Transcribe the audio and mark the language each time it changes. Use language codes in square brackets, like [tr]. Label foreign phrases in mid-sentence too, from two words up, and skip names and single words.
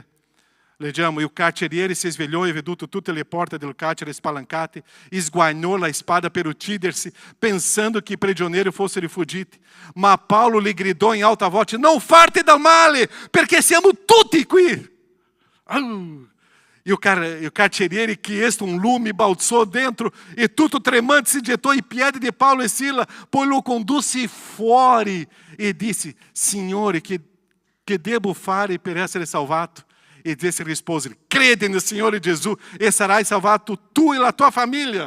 [it] Leggiamo, il carceriere si svegliò e veduto tutte le porte del carcere spalancate, sguagnò la spada per uccidersi, pensando que i prigionieri fossero fuggiti. Ma Paulo lhe gridò in alta voce, non farti del male, perché siamo tutti qui. E o carceriere, [pt] que este [it] lume, balzou dentro e tutto tremante se [pt] gettou em [it] piedi de Paulo e Sila, poi lo condusse fuori e disse, Signore, que devo fare per essere salvato? E disse rispose, crede no Signore Gesù e sarai salvato tu e la tua famiglia.